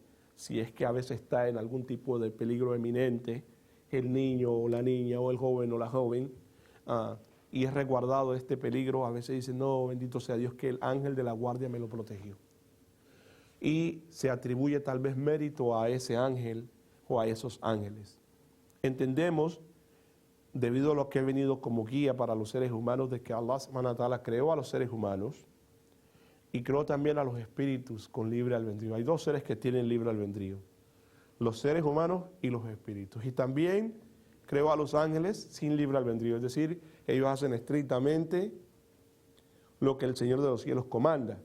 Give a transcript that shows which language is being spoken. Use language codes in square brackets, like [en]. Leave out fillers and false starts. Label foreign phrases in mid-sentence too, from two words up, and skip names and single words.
[es] Si es que a veces está en algún tipo de peligro eminente, el niño o la niña o el joven o la joven, y es resguardado de este peligro, a veces dicen, no, bendito sea Dios que el ángel de la guardia me lo protegió. Y se atribuye tal vez mérito a ese ángel o a esos ángeles. Entendemos, debido a lo que ha venido como guía para los seres humanos, de que [ar] الله سبحانه وتعالى [es] creó a los seres humanos y creó también a los espíritus con libre albedrío. Hay dos seres que tienen libre albedrío, los seres humanos y los espíritus. Y también creó a los ángeles sin libre albedrío, es decir, ellos hacen estrictamente lo que el Señor de los cielos comanda.